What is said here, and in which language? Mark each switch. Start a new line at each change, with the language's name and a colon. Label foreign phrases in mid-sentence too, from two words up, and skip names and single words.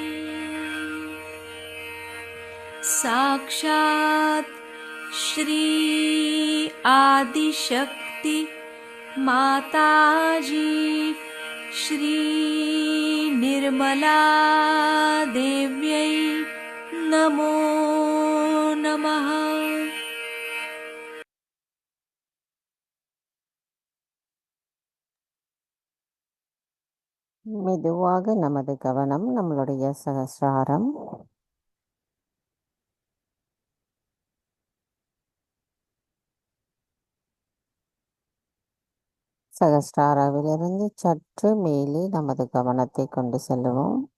Sanskrit: साक्षात् श्री आदिशक्ति माताजी श्री निर्मला देव्यै नमो नमः।
Tamil: மெதுவாக நமது கவனம் நம்மளுடைய சகஸ்ராரம். சகஸ்ராராவிலிருந்து சற்று மேலே நமது கவனத்தை கொண்டு செல்லுவோம்.